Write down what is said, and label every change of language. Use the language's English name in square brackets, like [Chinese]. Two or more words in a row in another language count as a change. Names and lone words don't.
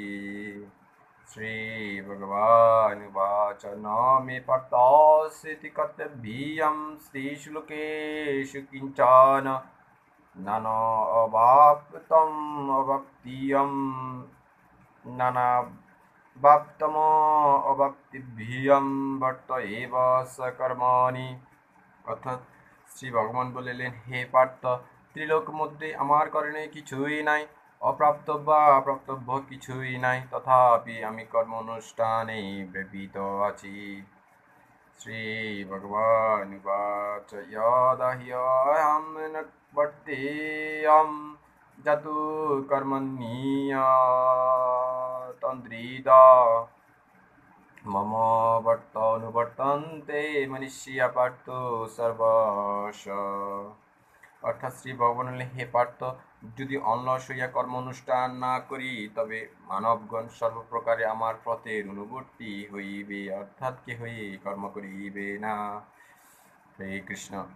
[Sanskrit] শ্রী ভগবান উবাচ ন মে পার্থসিতি কর্তব্যম স্ত্রীষু লোকেষু কিঞ্চন নানা অবাপ্তব্যম বর্ত এব স কর্মণি। [Bangla] অর্থাৎ শ্রী ভগবান বলিলেন, হে পার্থ, ত্রিলোক মধ্যে আমার করণীয় কিছুই নাই, অপ্রাপ্ত বা অপ্রাপ্তব্য কিছুই নাই, তথাপি আমি কর্ম অনুষ্ঠানে ব্যাপৃত আছি। [Sanskrit] श्रीभगवानुवाच यदा ह्यहं न वर्तेयं जतु कर्मण्येवातन्द्रिता मम वर्तनुवर्तन्ते मनुष्या पार्थ সর্বশ। [Bangla] অর্থাৎ শ্রী ভগবান বললেন, হে পার্থ, যদি অলস হইয়া কর্ম অনুষ্ঠান না করি তবে মানবগণ সর্বপ্রকারে আমার পথের অনুবর্তী হইবে, অর্থাৎ কেহই কর্ম করিবে না। হরে কৃষ্ণ।